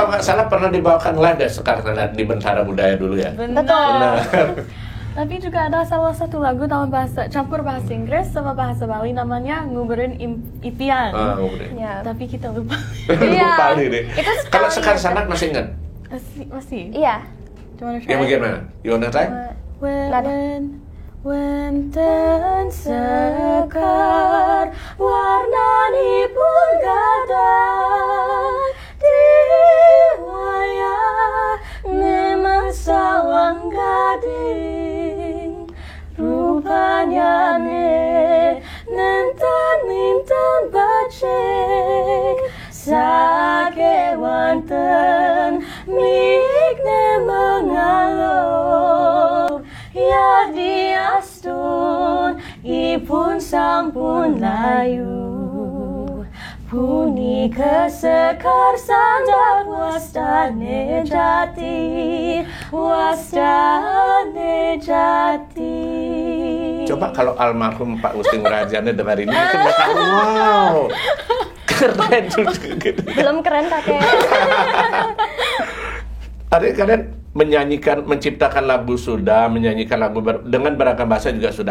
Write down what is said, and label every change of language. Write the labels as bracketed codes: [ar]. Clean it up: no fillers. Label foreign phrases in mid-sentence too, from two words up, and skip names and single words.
[id] kalau nggak salah pernah dibawakan live ya Sekar Sandar di Bentara Budaya dulu ya. Benar. Benar. Tapi juga ada salah satu lagu dalam campur bahasa Inggris sama bahasa Bali namanya Nguberin Impian. Udah. Ya. Tapi kita lupa. Iya. Lupa nih. Itu Kalau sekali Sekar aja. Sandar masih ingat? Masih. Iya. [en] Do you wanna try? [id] Yang bagaimana? [en] You wanna try? [id] Nada. [ban] Wenten sekar warnanipun gadang di wayah memang sawang gading rupanya nintan bacek sake wanten mikne mengalop ya diastun ipun sampun layu puni kesekar Sandar wastane jati [id] Coba kalau almarhum Pak Usting Rajane dengar ini mungkin mereka wow. Keren juga gitu. Belum keren kakek. Tadi kalian menciptakan lagu sudah, menyanyikan lagu dengan beragam bahasa juga sudah.